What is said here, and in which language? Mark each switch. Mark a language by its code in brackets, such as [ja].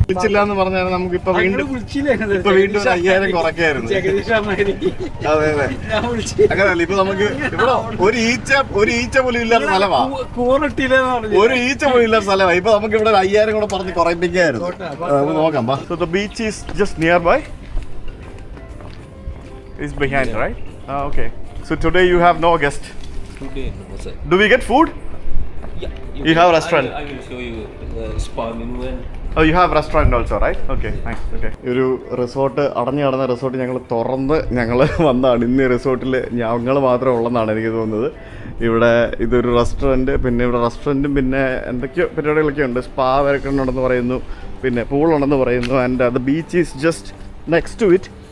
[ml] വിളിച്ചില്ല എന്ന് പറഞ്ഞാൽ നമുക്ക് ഇപ്പൊ വീണ്ടും 5000 കുറയ്ക്കായിരുന്നു. അതെ അതെ, അങ്ങനെയല്ല. ഇപ്പൊ നമുക്ക് ഇവിടെ ഒരു ഈച്ച പോലും ഇല്ലാത്ത സ്ഥലമാ, ഒരു ഈച്ച പോലും ഇല്ലാത്ത സ്ഥലമാണ്. ഇപ്പൊ നമുക്ക് ഇവിടെ 5000 കൂടെ പറഞ്ഞ് കുറയിപ്പിക്കായിരുന്നു. നമുക്ക് നോക്കാം. [en] So the beach is just nearby. It's behind, right? Okay. So today you have no guest. Today, no, sir. Do we get food? Yeah. You have a restaurant? I will show you the spa menu and. Oh, you have restaurant also, right? Okay, nice. Okay. [ml] ഒരു resort, അടഞ്ഞു കിടന്ന resort ഞങ്ങൾ തുറന്ന് വന്നതാണ്. ഇന്ന് ഈ റിസോർട്ടിൽ ഞങ്ങൾ മാത്രമേ ഉള്ളതെന്നാണ് എനിക്ക് തോന്നുന്നത്. ഇവിടെ ഇതൊരു റെസ്റ്റോറൻറ്റ്, പിന്നെ ഇവിടെ റെസ്റ്റോറൻറ്റും പിന്നെ എന്തൊക്കെയോ പരിപാടികളൊക്കെ ഉണ്ട്. സ്പാ വരക്കുന്നുണ്ടെന്ന് പറയുന്നു, പിന്നെ പൂളുണ്ടെന്ന് പറയുന്നു. [en] And the beach is just next to it.